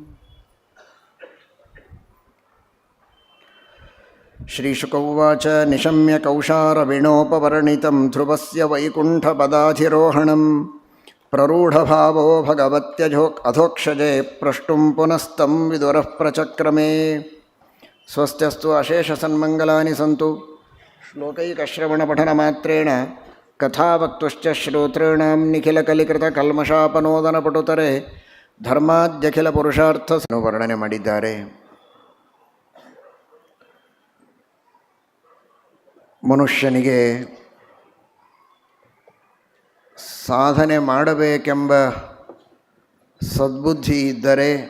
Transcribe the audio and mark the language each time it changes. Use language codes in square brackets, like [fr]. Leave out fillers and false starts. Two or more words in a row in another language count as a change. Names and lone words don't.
[sa] ಶ್ರೀಶುಕ ಉವಾಚ ನಿಶಮ್ಯ ಕೌಶಾರವಿಣೋಪವರ್ಣಿತಂ ಧ್ರುವಸ್ಯ ವೈಕುಂಠಪದಾಧಿರೋಹಣಂ ಪ್ರರೂಢಭಾವೋ ಭಗವತ್ಯಧೋಕ್ಷಜೆ ಪ್ರಷ್ಟುಂ ಪುನಸ್ತಂ ವಿದುರಃ ಪ್ರಚಕ್ರಮೇ. ಸ್ವಸ್ತ್ಯಸ್ತು ಅಶೇಷಸನ್ಮಂಗಲಾನಿ ಸಂತು. ಶ್ಲೋಕೈಕಶ್ರವಣಪಠನಮಾತ್ರೇಣ ಕಥಾವಕ್ತುಶ್ಚ ಶ್ರೋತॄಣಾಂ ನಿಖಿಲಕಲಿಕೃತಕಲ್ಮಷಾಪನೋದನಪಟುತರೆ ಧರ್ಮಾದ್ಯಖಿಲಪುರುಷಾರ್ಥ [kn] ವರ್ಣನೆ ಮಾಡಿದ್ದಾರೆ. ಮನುಷ್ಯನಿಗೆ ಸಾಧನೆ ಮಾಡಬೇಕೆಂಬ ಸದ್ಬುದ್ಧಿ ಇದ್ದರೆ,